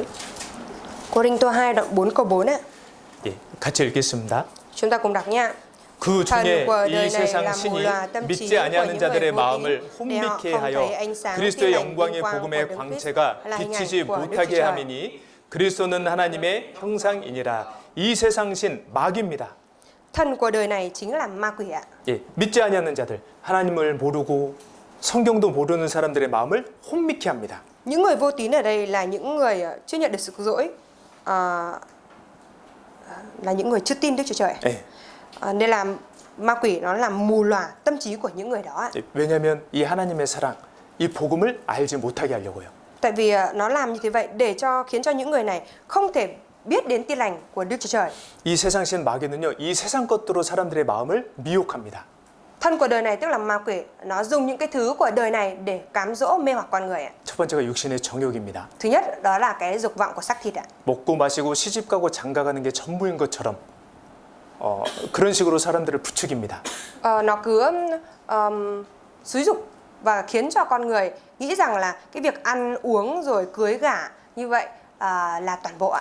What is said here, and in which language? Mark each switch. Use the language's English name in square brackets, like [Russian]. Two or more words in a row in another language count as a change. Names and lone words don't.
[Vietnamese] Cô-rinh-tô 2 đoạn 4 câu 4 ạ. [Korean] 예, 같이 읽겠습니다. [Vietnamese] Chúng ta cùng đọc nha. [Korean] 그 [Vietnamese] thần [Korean] 중에 [Vietnamese] của [Korean] 이 [Vietnamese] đời này [Korean] 세상 [Vietnamese] là mù [Korean] 신이 [Vietnamese] lòa tâm trí [Korean] 믿지 [Vietnamese] của [Korean] 아니하는 [Vietnamese] những [Korean] 자들의 [Vietnamese] người vô [Korean] 마음을 [Vietnamese] tín để họ [Korean] 혼미케 [Vietnamese] không thấy [Korean] 하여 [Vietnamese] ánh sáng [Korean] 그리스도의 [Vietnamese] tin lành [Korean] 영광의 [Vietnamese] vinh quang [Korean] 복음의 [Vietnamese] của Đấng [Korean] 광채가 [Vietnamese] Christ là hình ảnh [Korean] 비치지 [Vietnamese] của Đức Chúa [Korean] 못하게 [Vietnamese] Trời. [Korean] 함이니 그리스도는 하나님의 형상이니라. 이 세상 신 마귀입니다. [Vietnamese] Thần của đời này chính là ma quỷ ạ. [Korean] 예, 믿지 아니하는 자들, 하나님을 모르고 성경도 모르는 사람들의 마음을 혼미케 합니다. [Vietnamese] Những người vô tín ở đây là những người chưa nhận được sự cứu rỗi, là những người chưa tin Đức Chúa Trời. [Korean] 예, [Vietnamese] Nên là ma quỷ nó làm mù lòa tâm trí của những người đó ạ. [Korean] 예, 왜냐하면 이 하나님의 사랑, 이 복음을 알지 못하게 하려고요. [Vietnamese] Tại vì nó làm như thế vậy để khiến cho những người này không thể biết đến tin lành của Đức Chúa Trời. [Korean] 이 세상 신 마귀는요, 이 세상 것들로 사람들의 마음을 미혹합니다. [Vietnamese] Thân của đời này tức là ma quỷ, nó dùng những cái thứ của đời này để cám dỗ mê hoặc con người ạ. [Korean] 첫 번째가 육신의 정욕입니다. [Vietnamese] Thứ nhất đó là cái dục vọng của xác thịt ạ. [Korean] 먹고 마시고 시집 가고 장가 가는 게 전부인 것처럼 그런 식으로 사람들을 부추깁니다. [Vietnamese] Nó cứ xúi dục và khiến cho con người nghĩ rằng là cái việc ăn uống rồi cưới gả như vậy là toàn bộ ạ.